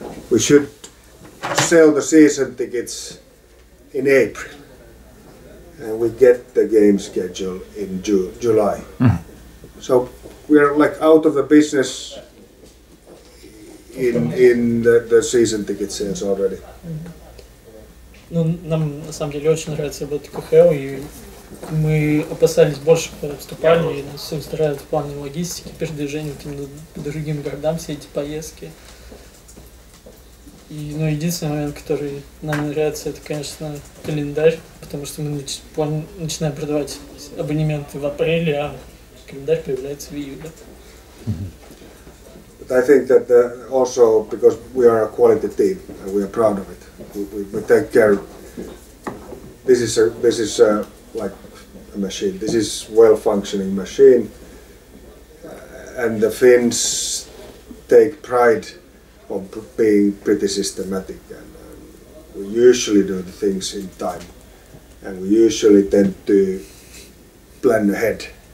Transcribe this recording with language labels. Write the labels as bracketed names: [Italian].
[English] We should sell the season tickets in April, and we get the game schedule in July. So we're like out of the business in the season ticket sales already. [Russian] Ну, нам на самом деле очень нравится работать в КХЛ, и мы опасались больше, когда вступали, и нас все устраивает в плане логистики, передвижения по другим городам, все эти поездки. И, единственный момент, который нам нравится, это, конечно, календарь, потому что мы начинаем продавать абонементы в апреле, а календарь появляется в июле. [English] But I think that also because we are a quality team and we are proud of it, we take care. This is like a machine. This is well-functioning machine, and the Finns take pride of being pretty systematic, and we usually do the things in time, and we usually tend to plan ahead.